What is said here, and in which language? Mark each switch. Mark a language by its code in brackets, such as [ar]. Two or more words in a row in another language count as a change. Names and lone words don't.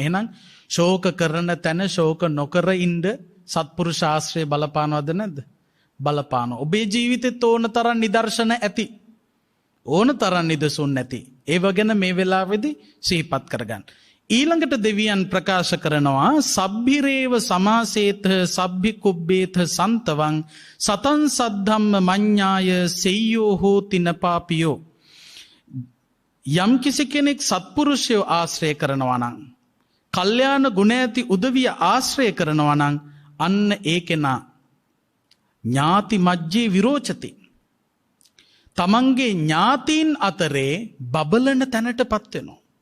[si] එහෙනම් ශෝක කරන තැන ශෝක නොකර ඉන්න සත්පුරුෂ ශාස්ත්‍රය බලපානවද නැද්ද? බලපානවා. ඔබේ ජීවිතෙත් ඕන තරම් නිදර්ශන ඇති. ඕන තරම් නිදසුන් නැති. ඒව ගැන මේ වෙලාවේදී සිහිපත් කරගන්න. ඊළඟට දෙවියන් ප්‍රකාශ කරනවා [pi] සබ්බිරේව සමාසේත සබ්බි කුබ්බේත සන්තවං සතං සද්ධම්ම මඤ්ඤාය සෙය්‍යෝ හෝති නපාපියෝ. [si] යම් කිසි කෙනෙක් සත්පුරුෂයෝ ආශ්‍රය කරනවා නම්, කල්යාණ ගුණ ඇති උදවිය ආශ්‍රය කරනවා නම්, අන්න ඒ කෙනා [pi] ඥාති මජ්ජේ විරෝචති. [si] තමන්ගේ ඥාතීන් අතරේ බබලන තැනටපත් වෙනවා.